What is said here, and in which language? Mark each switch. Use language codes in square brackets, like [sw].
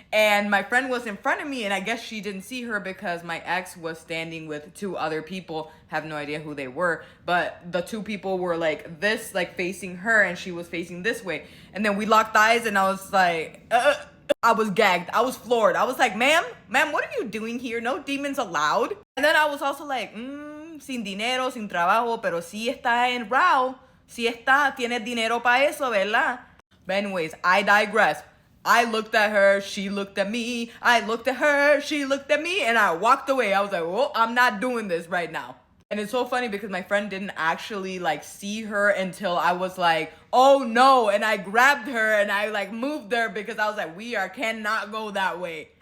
[en] And my friend was in front of me, and I guess she didn't see her because my ex was standing with 2 other people. Have no idea who they were, but the 2 people were like this, like facing her, and she was facing this way. And then we locked eyes, and I was like, I was gagged. I was floored. I was like, ma'am, what are you doing here? No demons allowed. And then I was also like, [es] sin dinero, sin trabajo, pero sí está en Rauw. Sí está, tienes dinero para eso, ¿verdad? [en] But anyways, I digress. I looked at her, she looked at me, I looked at her, she looked at me, and I walked away. I was like, well, I'm not doing this right now. And it's so funny because my friend didn't actually like see her until I was like, oh no, and I grabbed her and I like moved her because I was like, cannot go that way.